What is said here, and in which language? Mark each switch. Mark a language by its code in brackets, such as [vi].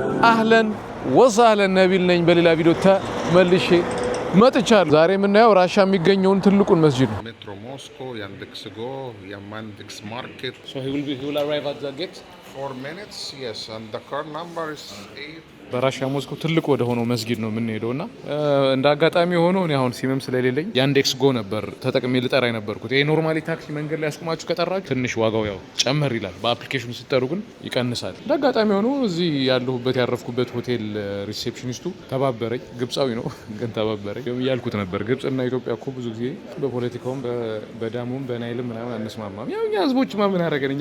[am] አህለን ወሳለን ነቢል ነኝ። በሌላ ቪዲዮ ተመልሼ መጥቻለሁ። ዛሬ የምናየው ራሻ የሚገኘውን ትልቁን መስጂድ ነው። [en] Metro Moscow, Yandex.Go, Yandex Market. So he will arrive at the gate. 4 minutes, yes, and the car number is 8. [am] በራሻ ሞስኮ ትልቅ ወደ ሆነው መስጊድ ነው የምንሄደውና እንደ አጋጣሚ ሆኖ እኔ አሁን ሲመም ስለሌለኝ ያንዴክስ ጎ ነበር ተጠቅሜ ልጠራ የነበርኩት። ይሄ ኖርማሊ ታክሲ መንገድ ላይ ያስቆማችሁ ከጠራችሁ ትንሽ ዋጋው ያው ጨመር ይላል፣ በአፕሊኬሽኑ ስትጠሩ ግን ይቀንሳል። እንደ አጋጣሚ ሆኖ እዚህ ያለሁበት ያረፍኩበት ሆቴል ሪሴፕሽኒስቱ ተባበረኝ። ግብጻዊ ነው ግን ተባበረኝ እያልኩት ነበር። ግብጽና ኢትዮጵያ እኮ ብዙ ጊዜ በፖለቲካውም በዳሙም በናይልም ምናምን አንስማማም። ያው እኛ ህዝቦችማ ምን አደረገን?